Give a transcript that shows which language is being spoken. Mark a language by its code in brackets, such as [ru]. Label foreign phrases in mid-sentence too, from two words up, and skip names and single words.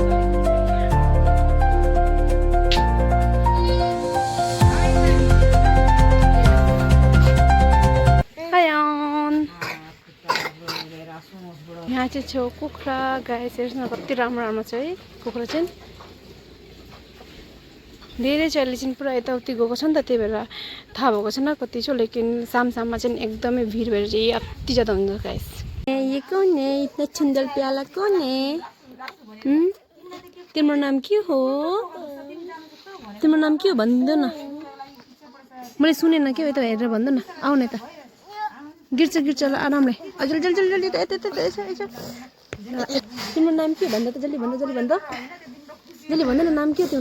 [ne] यहाँ चाहिँ छेउ कुखुरा गाइस, हेर्नुहोस् न कति राम्रो राम्रो छ है कुखुरा चाहिँ। धेरै छ अहिले चाहिँ पुरा यताउति गएको छ नि त, त्यही भएर थाहा भएको छैन कति छ, लेकिन शाममा चाहिँ एकदमै भिड भएर चाहिँ अति ज्यादा हुन्छ गाइस। [hi] ये कौन है इतना सुंदर प्याला कौन है? [ne] तिम्रो नाम के हो? तिम्रो नाम के हो भन्दो न, मैले सुनेन के हो, यता हेरेर भन्दो न, आउ न यता, गिर्छ गिर्छ ल आरामले, हजुर [hi] जल्दी जल्दी जल्दी [ne] यता। तिम्रो नाम के भन्छ त, जल्दी भन्छ जल्दी भन्छ, जल्दी भन्छ न नाम के हो तिम्रो?